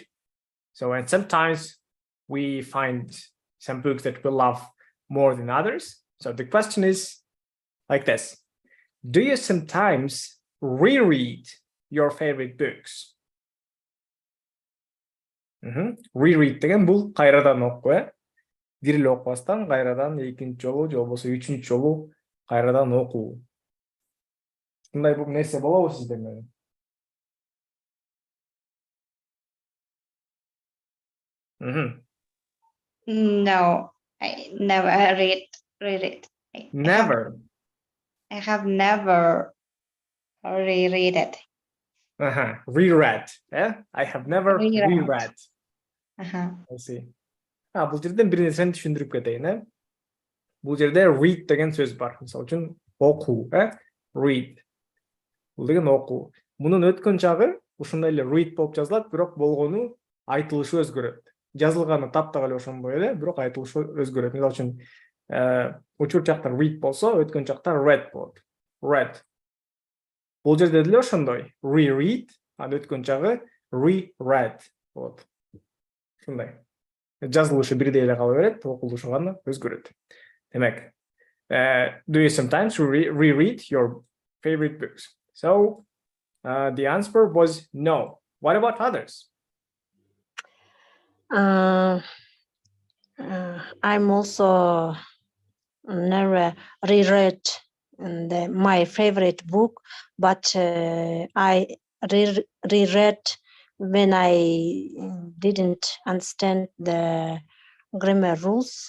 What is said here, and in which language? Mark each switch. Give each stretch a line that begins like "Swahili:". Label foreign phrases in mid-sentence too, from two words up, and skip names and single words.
English: So, and sometimes we find some books that we love more than others. So the question is like this: do you sometimes reread your favorite books?
Kyrgyz: Reread деген бұл қайрадан оқу, бир эле окубастан кайрадан экинчи жолу же болбосо үчүнчү жолу кайрадан окуу. Мындай бул нерсе болобу сизде менен?
English: No, I never read it. Never. I have never reread it. Reread. Yeah, I have never reread. I see.
Kyrgyz: Бул жерден бир нерсени түшүндүрүп кетейин, Бул жерде read деген сөз бар. Мисалы үчүн окуу, read. Бул деген окуу. Мунун өткөн чагы ушундай эле read болуп жазылат, бирок болгону айтылышы өзгөрөт. Жазылганы таптак эле ошондой эле, бирок айтылышы өзгөрөт. Мисалы үчүн учур жакта read болсо, өткөн жакта read болот. Read. Бул жерде деле ошондой. Reread, анын өткөн чагы reread болот. Ушундай. Жазылышы бирдей эле кала берет, окулушу гана өзгөрөт. Демек,
English: do you sometimes reread your favorite books? So, the answer was no. What about others? I'm also never reread my favorite book, but I reread when I didn't understand the grammar rules.